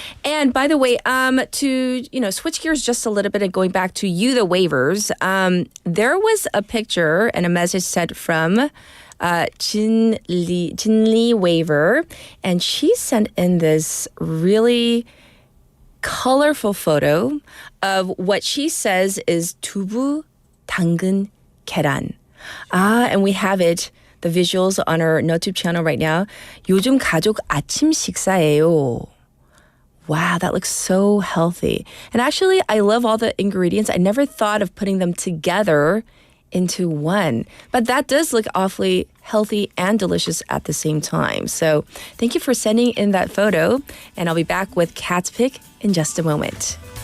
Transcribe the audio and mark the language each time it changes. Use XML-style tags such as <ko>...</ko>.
<en>And by the way, to switch gears just a little bit and going back to the waivers, there was a picture and a message sent from Jin Lee waiver, and she sent in this really colorful photo of what she says is</en> <ko>두부, 당근, 계란.</ko> <en>And we have it. The visuals on our YouTube channel right now.</en> <ko>요즘 가족 아침 식사예요.</ko> <en>Wow, that looks so healthy. And actually, I love all the ingredients. I never thought of putting them together into one. But that does look awfully healthy and delicious at the same time. So thank you for sending in that photo. And I'll be back with Kat's Pick in just a moment.</en>